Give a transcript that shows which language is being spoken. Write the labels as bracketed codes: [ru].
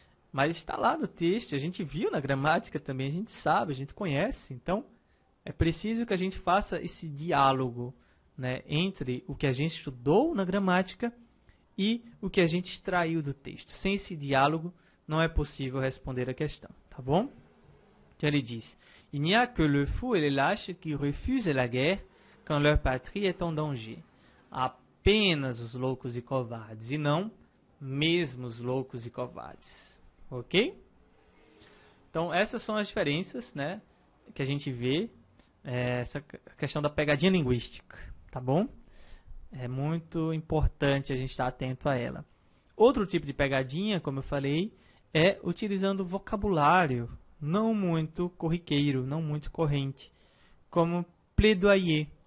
[pt] Mas está lá no texto, a gente viu na gramática também, a gente sabe, a gente conhece. Então, é preciso que a gente faça esse diálogo, né, entre o que a gente estudou na gramática e o que a gente extraiu do texto. Sem esse diálogo, não é possível responder a questão, tá bom? Então ele diz: [fr] Il n'y a que le fou et les lâches qui refusent la guerre quand leur patrie est en danger. [pt] Apenas os loucos e covardes, e não mesmo os loucos e covardes. Ok? Então essas são as diferenças, né, que a gente vê, essa questão da pegadinha linguística, tá bom? É muito importante a gente estar atento a ela. Outro tipo de pegadinha, como eu falei, é utilizando vocabulário não muito corriqueiro, não muito corrente, como plaidoyer.